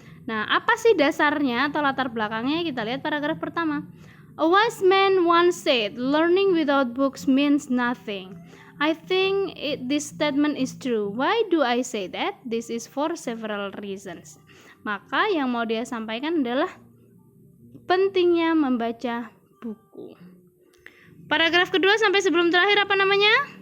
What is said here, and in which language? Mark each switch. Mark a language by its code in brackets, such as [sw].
[id] Nah, apa sih dasarnya atau latar belakangnya? Kita lihat paragraf pertama. [en] A wise man once said, learning without books means nothing. I think this statement is true. Why do I say that? This is for several reasons. [id] Maka yang mau dia sampaikan adalah pentingnya membaca buku. Paragraf kedua sampai sebelum terakhir apa namanya?